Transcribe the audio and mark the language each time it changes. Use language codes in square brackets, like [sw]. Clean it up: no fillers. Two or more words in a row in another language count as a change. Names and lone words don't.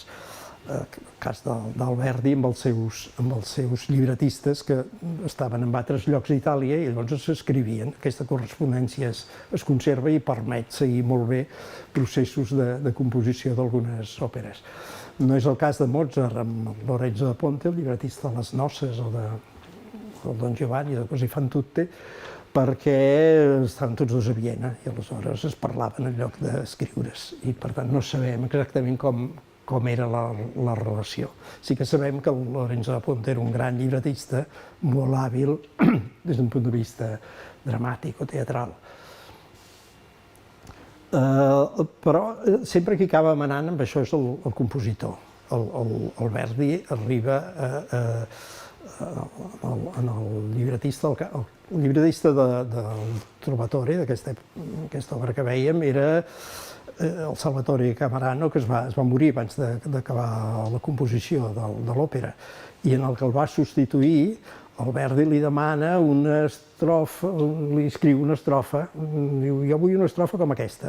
[ca] El cas d'Alberdi amb els seus llibretistes que estaven en altres llocs d'Itàlia i llavors s'escrivien. Aquesta correspondència es conserva i permet seguir molt bé processos de composició d'algunes òperes. No és el cas de Mozart amb Lorenzo da Ponte, el llibretista de Les Noces o de Don Giovanni, de Così fan tutte, perquè estaven tots dos a Viena i aleshores es parlaven en lloc d'escriure's i per tant no sabem exactament com era la relació. Sí que sabem que el Lorenzo da Ponte era un gran llibretista, molt hàbil des d'un punt de vista dramàtic o teatral. Però sempre qui acaba manant amb això és el compositor. El Verdi arriba en el llibretista del Trovatore, d'aquesta obra que vèiem, era el Salvatore Camerano, que es va morir abans d'acabar la composició de l'òpera, i en el que el va substituir, el Verdi li demana una estrofa, li escriu una estrofa, diu, jo vull una estrofa com aquesta.